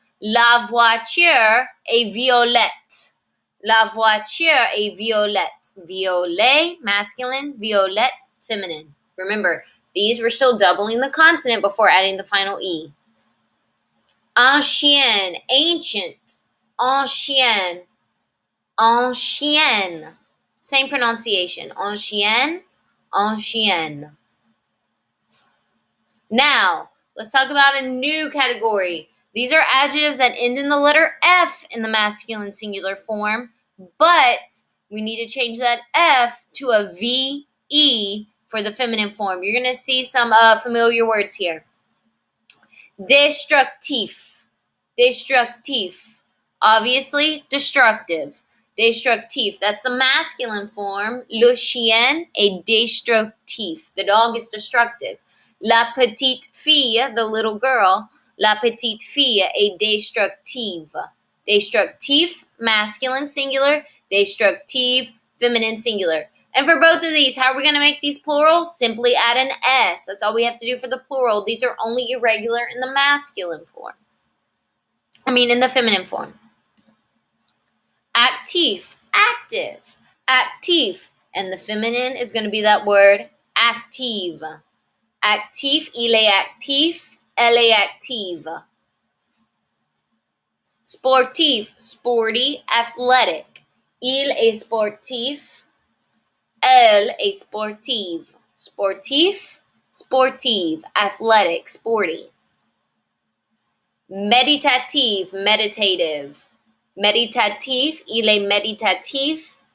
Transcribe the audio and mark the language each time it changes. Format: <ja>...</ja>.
<fr>La voiture est violette. La voiture est violette.</fr> <en>Violet, masculine. Violette, feminine. Remember, these were still doubling the consonant before adding the final E.</en> <fr>Ancien, ancient. Ancien. Ancienne.</fr> <en>Same pronunciation.</en> <fr>Ancienne. Ancienne.</fr> <en>Now, let's talk about a new category. These are adjectives that end in the letter F in the masculine singular form, but we need to change that F to a VE for the feminine form. You're going to see some familiar words here. Destructif. Destructif. Obviously, destructive. Destructif. That's the masculine form.</en> <fr>Le chien est destructif.</fr> <en>The dog is destructive.</en> <fr>La petite fille,</fr> <en>the little girl.</en> <fr>La petite fille est destructive.</fr> <en>Destructif, masculine singular. Destructive, feminine singular. And for both of these, how are we going to make these plural? Simply add an S. That's all we have to do for the plural. These are only irregular in the masculine form. In the feminine form. Actif, active. Actif. And the feminine is going to be that word, active.</en> <fr>Actif, il est actif, elle est active. Sportif,</fr> <en>sporty, athletic.</en> <fr>Il est sportif. Elle est sportive. Sportif, sportive,</fr> <en>athletic, sporty.</en> <fr>Méditatif, meditative. Méditatif, il est méditatif.</fr>